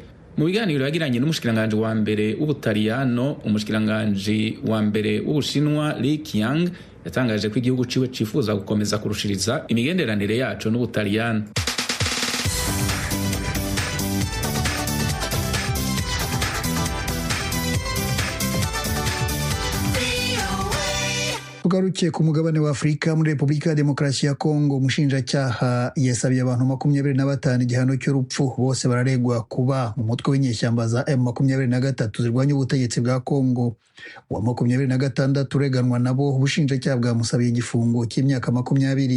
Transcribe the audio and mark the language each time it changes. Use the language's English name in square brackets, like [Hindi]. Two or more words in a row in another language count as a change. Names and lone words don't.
[Rundi] Mu biganiro yagiranye n'umushikiranganje wa mbere w'Ubutaliyano, umushikiranganje wa mbere w'Ubushinwa Li Qiang yatangaje ko igihugu ciwe cifuza gukomeza kurushiriza imigenderanire yaco n'Ubutaliyano. Tugarukiye ku mugabane wa Afrika, muri Repubulika ya Demokarasi ya Kongo umushinjacyaha yasabiye abantu 25 igihano cy'urupfu. Bose bararegwa kuba mu mutwe w'inyeshyamba za M23 zirwanya ubutegetsi bwa Kongo. Wa 26 ureganwa nabo ubushinjacyaha bwamusabiye igifungo cy'imyaka 20.